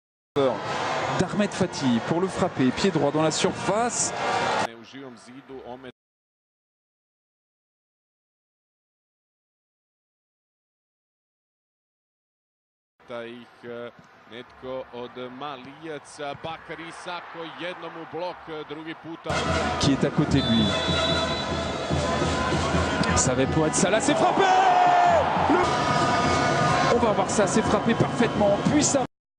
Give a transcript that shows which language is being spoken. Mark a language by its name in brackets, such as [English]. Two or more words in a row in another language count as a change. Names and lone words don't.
[French] d'Ahmed Fati pour le frapper, pied droit dans la surface. [Croatian] U Živom zidu ometa ih netko od Malijaca. Bakary Sako jednom u blok, drugi puta [French] Qui est à côté de lui. Ça va pour être ça, là c'est frappé. On va voir ça, c'est frappé parfaitement, puissant.